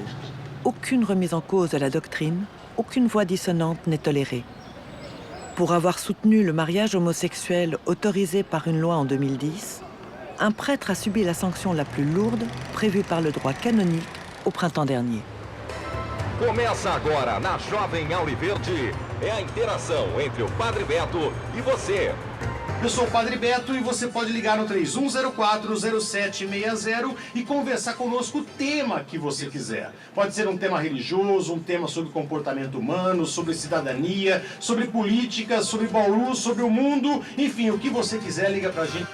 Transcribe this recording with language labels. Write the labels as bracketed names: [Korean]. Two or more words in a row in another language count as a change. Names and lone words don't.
[French] Aucune remise en cause de la doctrine, aucune voix dissonante n'est tolérée. Pour avoir soutenu le mariage homosexuel autorisé par une loi en 2010, un prêtre a subi la sanction la plus lourde prévue par le droit canonique au printemps dernier. [Portuguese] Começa agora na Jovem Auriverde é a interação entre o Padre Beto e você. Eu sou o Padre Beto e você pode ligar no 3104-0760 e conversar conosco o tema que você quiser. Pode ser um tema religioso, um tema sobre comportamento humano, sobre cidadania, sobre política, sobre Bauru, sobre o mundo, enfim, o que você quiser, liga pra gente.